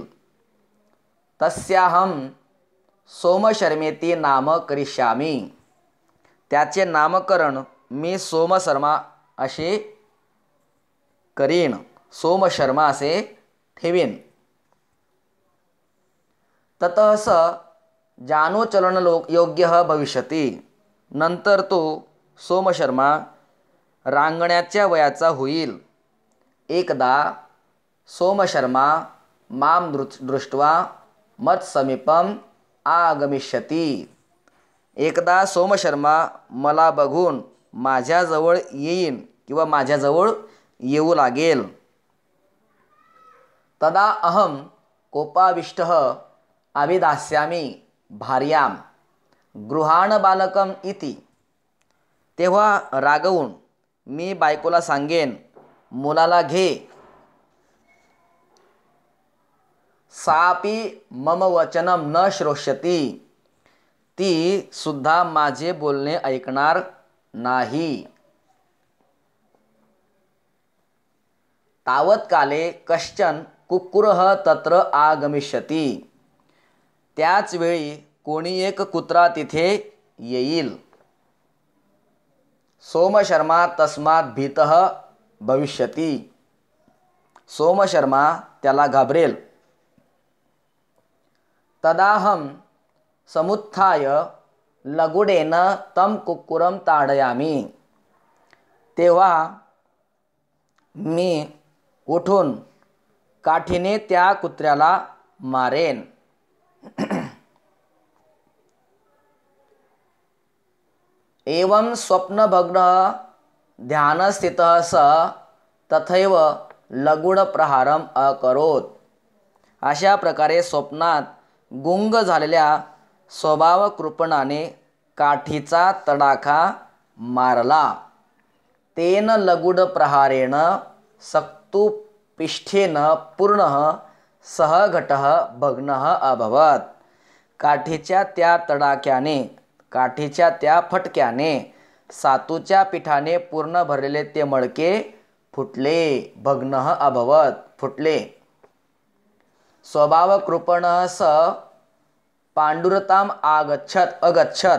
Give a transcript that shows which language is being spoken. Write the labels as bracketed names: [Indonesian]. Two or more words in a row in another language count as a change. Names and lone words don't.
[Sanskrit] तस्याहं सोमशर्मेति नाम करिष्यामि, [Marathi] त्याचे नामकरण मी सोमशर्मा असे करीन, सोमशर्मा असे ठेवीन. [Sanskrit] ततः स जानोचलन योग्यः भविष्यति, [Marathi] नंतर तो सोमशर्मा रांगण्याच्या वयाचा होईल. [Sanskrit] एकदा सोमशर्मा मां दृष्ट्वा मत्समीपम आगमिष्यति, [Marathi] एकदा सोमशर्मा मला बघून माझ्याजवळ येईन किंवा माझ्याजवळ येऊ लागेल. [Sanskrit] तदा अहम कोपाविष्टः अभिदास्यामि भार्यां गृहाण बालकम इति, [Marathi] तेव्हा रागवून मी बायकोला सांगेन, मुलाला घे. [Sanskrit] सापि मम वचनम न श्रोष्यति, [Marathi] ती सुद्धा माझे बोलणे ऐकणार नाही. [Sanskrit] तावत्काले कश्चन कुक्कुरः तत्र आगमिष्यति, [Marathi] त्याच वेळी कोणी एक कुत्रा तिथे येईल. [Sanskrit] सोमशर्मा तस्मात् भीतः भविष्यति, सोमशर्मा [Marathi] त्याला घाबरेल. [Sanskrit] तदाहं समुत्थाय लगुडेन तं कुक्कुरं ताडयामि, [Marathi] तेव्हा मी उठून काठीने त्या कुत्र्याला मारेन. [Sanskrit] एवं स्वप्नभग्नः ध्यानस्थितः स तथैव लगुडप्रहारम अकरोत. [Marathi] अशा प्रकारे स्वप्नात गुंग झालेल्या स्वभावकृपणाने काठीचा तडाखा मारला. [Sanskrit] तेन लगुडप्रहारेण सक्तुपिष्ठेन पूर्णः सह घटः भग्नः अभवत. [Marathi] काठीच्या त्या तडाख्याने, काठीच्या त्या फटक्याने सातूच्या पिठाने पूर्ण भरलेले ते मडके फुटले. [Sanskrit] भग्नः अभवत, फुटले. स्वभावकृपणः स पांडुरताम अगच्छत.